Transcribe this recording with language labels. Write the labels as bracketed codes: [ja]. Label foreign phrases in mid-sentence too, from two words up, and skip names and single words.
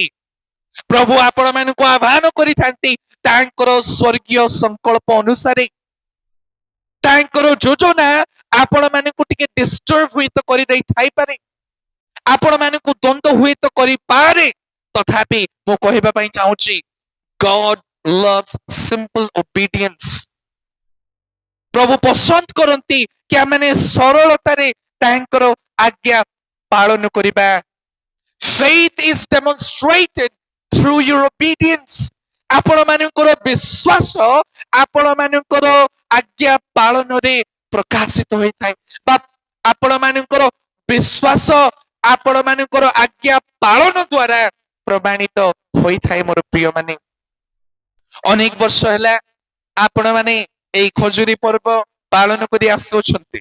[or] ପ୍ରଭୁ ଆପଣ ମାନଙ୍କୁ ଆହ୍ୱାନ କରିଥାନ୍ତି ତାଙ୍କର ସ୍ୱର୍ଗୀୟ ସଂକଳ୍ପ ଅନୁସାରେ। ତାଙ୍କର ଯୋଜନା ଆପଣ ମାନଙ୍କୁ ଟିକେ ଡିଷ୍ଟର୍ବ ହୁଏତ କରିଦେଇ ଥାଇପାରେ, ଆପଣ ମାନଙ୍କୁ ଦ୍ୱନ୍ଦ୍ୱ ହୁଏତ କରିପାରେ, ତଥାପି ମୁଁ କହିବା ପାଇଁ ଚାହୁଁଛି [en] God loves simple obedience. [or] ପ୍ରଭୁ ପସନ୍ଦ କରନ୍ତି କି ଆମେ ସରଳତାରେ ତାଙ୍କର ଆଜ୍ଞା ପାଳନ କରିବା। [en] Faith is demonstrated through your obedience. [or] ଆପଣ ମାନଙ୍କର ବିଶ୍ୱାସ ଆପଣ ମାନଙ୍କର ଆଜ୍ଞା ପାଳନରେ ପ୍ରକାଶିତ ହୋଇଥାଏ, ବା ଆପଣ ମାନଙ୍କର ବିଶ୍ୱାସ ଆପଣ ମାନଙ୍କର ଆଜ୍ଞା ପାଳନ ଦ୍ଵାରା ପ୍ରମାଣିତ ହୋଇଥାଏ। ମୋର ପ୍ରିୟ ମାନେ, ଅନେକ ବର୍ଷ ହେଲା ଆପଣ ମାନେ ଏଇ ଖଜୁରୀ ପର୍ବ ପାଳନ କରି ଆସୁଅଛନ୍ତି।